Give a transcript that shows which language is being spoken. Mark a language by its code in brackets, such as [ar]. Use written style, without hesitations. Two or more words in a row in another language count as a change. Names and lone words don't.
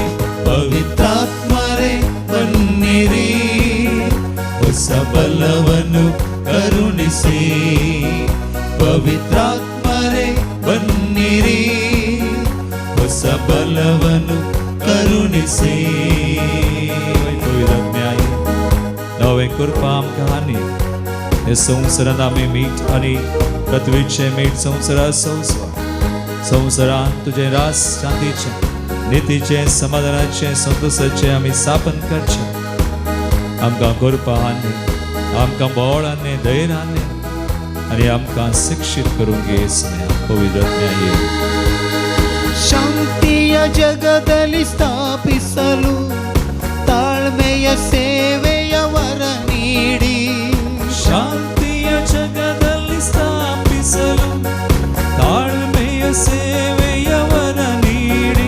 [kn] ಪವಿತ್ರಾತ್ಮರೆ ಬನ್ನಿರಿ ಹೊಸ ಬಲವನ್ನು ಕರುಣಿಸಿ ಪವಿತ್ರಾತ್ಮರೆ ಬನ್ನಿರಿ ಹೊಸ ಬಲವನ್ನು ಕರುಣಿಸಿ [kok] नवे कृपा आमकां हानी हे संवसारांत आमी मीठ आनी पृथ्वीचे मीठ संवसारा संवसारांत तुजें रास शांतीचें नितीचें समाधानाचें संतोशाचें आमी स्थापन करचें आमकां कृपा हानी आमकां बळ हानी धैर्य हानी आनी आमकां शिक्षीत करूंक घे येसुया पवित्र आत्म्या [kn] ಶಾಂತಿಯ ಜಗದಲ್ಲಿ ಸ್ಥಾಪಿಸಲು ತಾಳ್ಮೆಯ ಸೇವೆಯ ವರ ನೀಡಿ ಶಾಂತಿಯ ಜಗದಲ್ಲಿ ಸ್ಥಾಪಿಸಲು ತಾಳ್ಮೆಯ ಸೇವೆಯ ವರ ನೀಡಿ